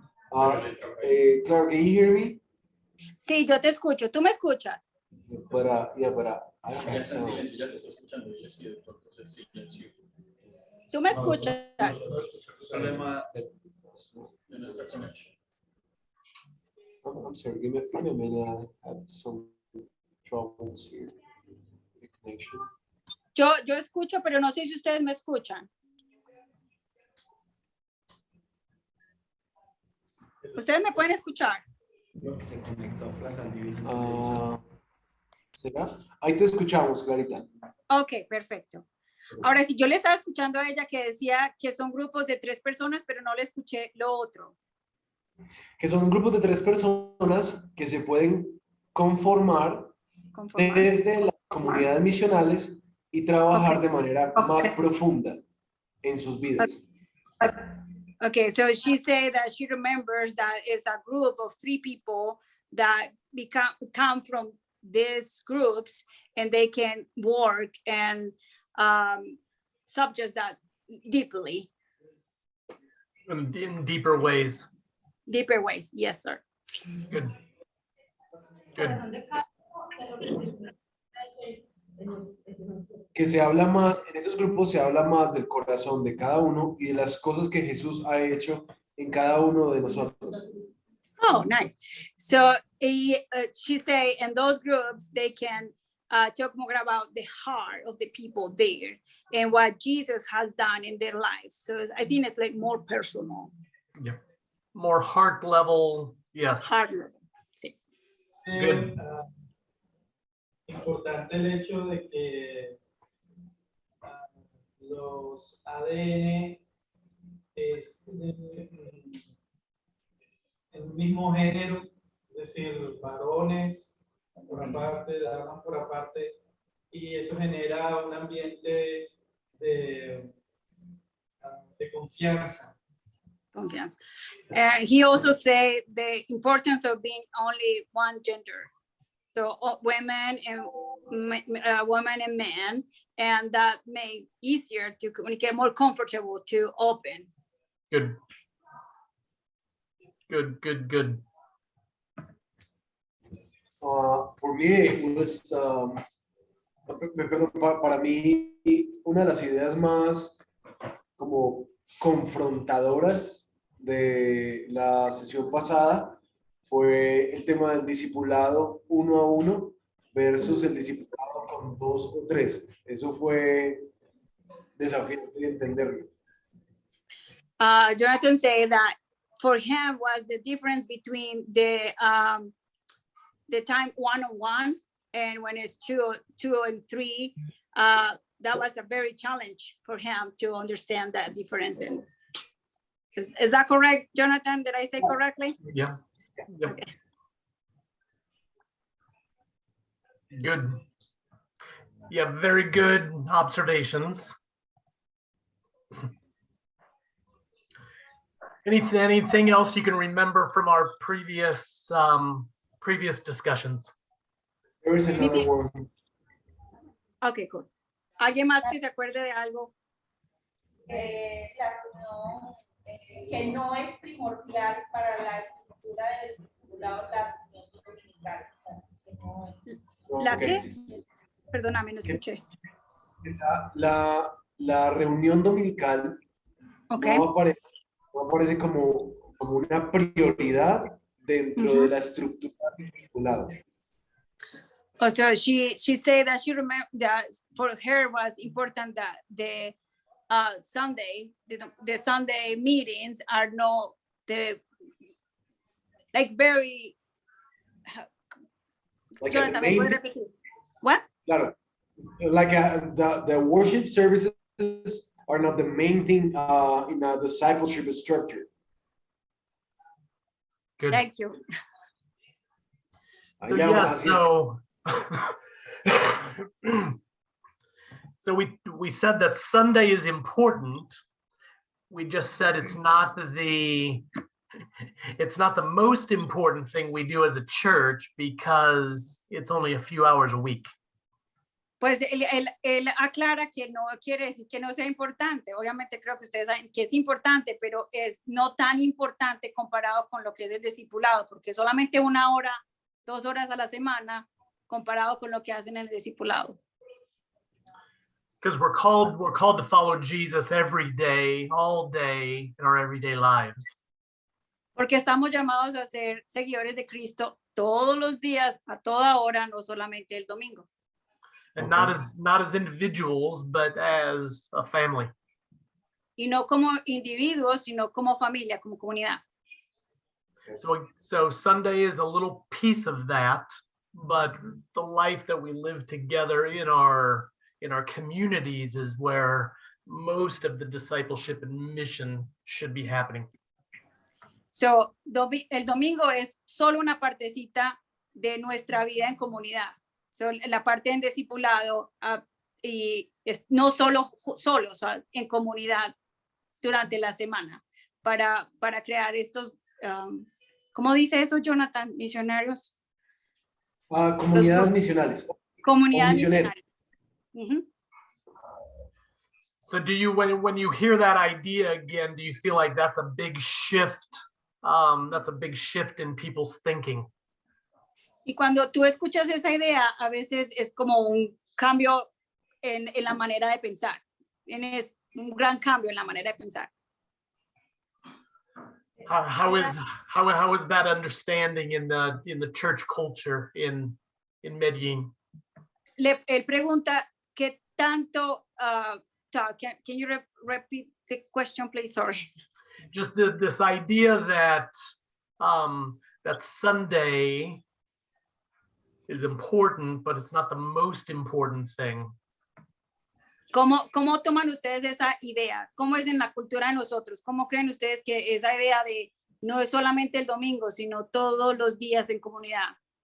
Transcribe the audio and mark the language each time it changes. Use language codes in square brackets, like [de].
[en] Clara, can you hear me? [es] Sí, yo te escucho. ¿Tú me escuchas? [en] But I don't [es] Ya [en] have [es] está [en] sound. [es] silencio, ya te está escuchando. Ya sí, de pronto se silencio. ¿Tú me escuchas? Problema de nuestra conexión. I'm sorry, give me a minute. I have some troubles here. The connection. Yo escucho, pero no sé si ustedes me escuchan. ¿Ustedes me pueden escuchar? Se conectó a Plaza Divina. ¿Será? Ahí te escuchamos, Clarita. Ok, perfecto. Ahora, si yo le estaba escuchando a ella que decía que son grupos de 3 personas, pero no le escuché lo otro. Que son grupos de 3 personas que se pueden conformar Conformar. desde las comunidades misionales y trabajar de manera más profunda en sus vidas. [en] Okay, so she said that she remembers that it's a group of 3 people that come from these groups and they can work and subjects that deeply, In deeper ways. deeper ways. Yes, sir. Good. Good. [es] Corazón de cada uno de lo que Que se habla más, en esos grupos se habla más del corazón de cada uno y de las cosas que Jesús ha hecho en cada uno de nosotros. [en] Oh, nice. So she say in those groups, they can talk more about the heart of the people there and what Jesus has done in their lives. So I think it's like more personal. Yeah. More heart level. Yes. Heart level. [es] Sí. [en] Good. [es] Importante el hecho de que los ADN es el mismo género, es decir, varones por aparte, damas por aparte, y eso genera un ambiente de confianza. Confiance. [en] He also say the importance of being only one gender. So women and men, and that make easier to communicate, more comfortable to open. Good. Good, good, good. For me, it was, [es] para mí, una de las ideas más como confrontadoras de la sesión pasada fue el tema del discipulado 1 a 1 versus el discipulado con 2 o 3. Eso fue desafiante de entenderlo. [en] Jonathan said that for him was the difference between the time 1-on-1 and when it's 2 and 3. That was a very challenge for him to understand that difference. And is that correct, Jonathan? Did I say correctly? Yeah. Yep. Okay. Good. Yeah, very good observations. Anything else you can remember from our previous discussions? There is another one. Okay, cool. [es] ¿Alguien más que se acuerde de algo? La reunión que no es primordial para la estructura del discipulado, la reunión dominical. ¿La Ok. qué? Perdóname, no escuché. La reunión dominical [en] Okay. [es] no aparece como una prioridad dentro de la estructura del discipulado. [en] Oh, so she said that she remember that for her was important that the Sunday the Sunday meetings are not the like very. Like Jonathan, the [es] ¿me [en] main, [es] puede repetir? [en] What? [es] claro, [en] like the worship services are not the main thing in a discipleship structure. Good. Thank you. So, [es] Allá, [en] yeah, [es] así. [en] so we said that Sunday is important. We just said it's not the most important thing we do as a church because it's only a few hours a week. [es] Pues él aclara que no quiere decir que no sea importante. Obviamente creo que ustedes saben que es importante, pero es no tan importante comparado con lo que es el discipulado, porque solamente 1 hora, 2 horas a la semana comparado con lo que hacen en el discipulado. [en] Because we're called to follow Jesus every day, all day in our everyday lives. [es] Porque estamos llamados a ser seguidores de Cristo todos los días, a toda hora, no solamente el domingo. [en] And Okay. not as individuals, but as a family. [es] Y no como individuos, sino como familia, como comunidad. [en] So Sunday is a little piece of that. but the life that we live together in our communities is where most of the discipleship and mission should be happening. [es] So, el domingo es solo una partecita de nuestra vida en comunidad. So, la parte en discipulado y es no solo en comunidad durante la semana para crear estos, ¿cómo dice eso, Jonathan? Misionarios. Comunidades misionales. Comunidades misioneros. misionarias. [en] So do you, when you hear that idea again, do you feel like that's a big shift? That's a big shift in people's thinking. [es] Y cuando tú escuchas esa idea, a veces es como un cambio en la manera de pensar. Es un gran cambio en la manera de pensar. [en] How is that understanding in the church culture in Medellin? [es] Él pregunta qué tanto. [en] Can you repeat the question, please? Sorry. Just this idea that that Sunday is important, but it's not the most important thing. [es] ¿Cómo toman ustedes esa idea? ¿Cómo es en la cultura de nosotros? ¿Cómo creen ustedes que esa idea de no es solamente el domingo, sino todos los días en comunidad?